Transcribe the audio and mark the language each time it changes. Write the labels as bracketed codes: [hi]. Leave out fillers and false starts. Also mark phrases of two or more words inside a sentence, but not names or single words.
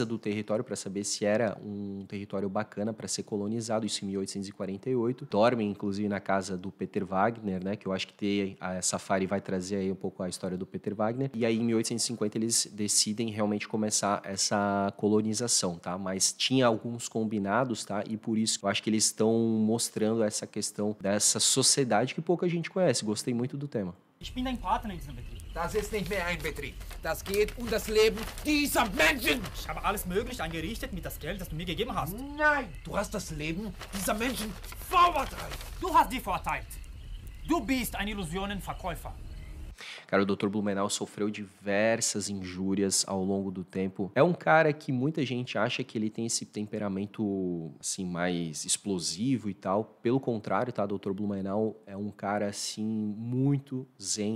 [pt] do território para saber se era um território bacana para ser colonizado, isso em 1848, dormem inclusive na casa do Peter Wagner, né, que eu acho que a Safari vai trazer aí um pouco a história do Peter Wagner, e aí em 1850 eles decidem realmente começar essa colonização, tá, mas tinha alguns combinados, tá, e por isso eu acho que eles estão mostrando essa questão dessa sociedade que pouca gente conhece. Gostei muito do tema. [de] Ich bin dein Partner in diesem Betrieb. Das ist nicht mehr ein Betrieb. Das geht um das Leben dieser Menschen. Ich habe alles Mögliche eingerichtet mit das Geld, das du mir gegeben hast. Nein, du hast das Leben dieser Menschen verurteilt. Du hast sie verurteilt. Du bist ein Illusionenverkäufer. [pt] Cara, o Dr. Blumenau sofreu diversas injúrias ao longo do tempo. É um cara que muita gente acha que ele tem esse temperamento, assim, mais explosivo e tal. Pelo contrário, tá? Dr. Blumenau é um cara, assim, muito zen.